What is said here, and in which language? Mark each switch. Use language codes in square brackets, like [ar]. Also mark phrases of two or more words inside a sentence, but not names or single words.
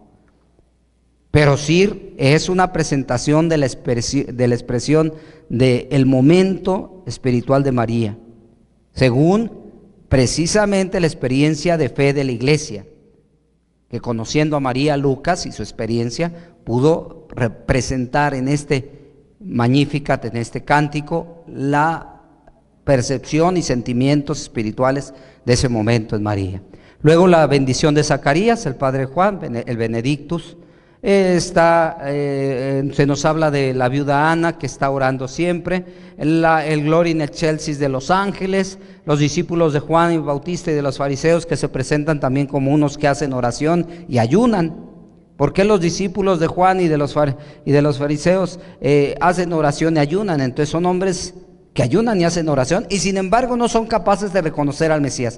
[es] Pero sí es una presentación de la expresión del momento espiritual de María, según precisamente la experiencia de fe de la iglesia, que conociendo a María, Lucas y su experiencia pudo representar en este Magnificat, en este cántico, la percepción y sentimientos espirituales de ese momento en María. Luego la bendición de Zacarías, el padre Juan, el Benedictus. Se nos habla de la viuda Ana, que está orando siempre, el Gloria in excelsis de los ángeles, los discípulos de Juan el Bautista y de los fariseos, que se presentan también como unos que hacen oración y ayunan. ¿Por qué los discípulos de Juan y de los fariseos hacen oración y ayunan? Entonces son hombres que ayunan y hacen oración y sin embargo no son capaces de reconocer al Mesías.